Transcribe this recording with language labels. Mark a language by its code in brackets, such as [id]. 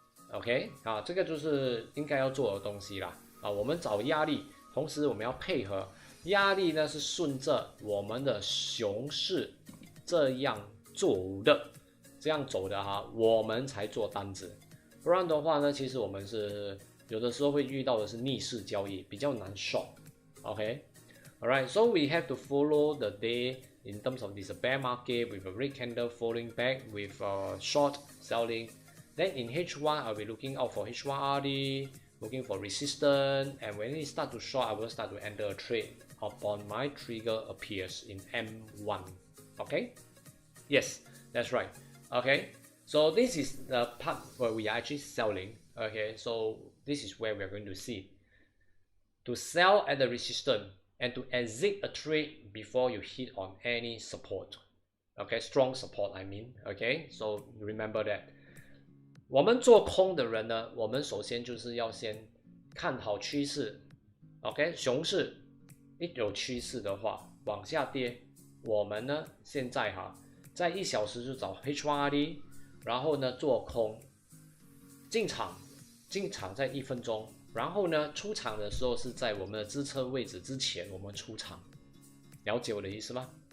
[zh] OK 这个就是应该要做的东西啦我们找压力，同时我们要配合压力呢是顺着我们的熊市这样走的哈，我们才做单子，不然的话呢，其实我们是有的时候会遇到的是逆势交易，比较难 short。OK， [en] alright， so we have to follow the day in terms of this bear market with a red candle falling back with short selling. Then in H1, I'll be looking out for H1RD, looking for resistance, and when it starts to short, I will start to enter a trade upon my trigger appears in M1. Okay? Yes, that's right. Okay? So this is the part where we are actually selling. Okay? So this is where we are going to see. To sell at the resistance and to exit a trade before you hit on any support. Okay? Strong support, I mean. Okay? So remember that. [zh] 我们做空的人呢，我们首先就是要先看好趋势 ，OK， 熊市一有趋势的话往下跌，我们呢现在在1小时就找 H1RD， 然后呢做空，进场在1分钟，然后呢出场的时候是在我们的支撑位置之前我们出场，了解我的意思吗？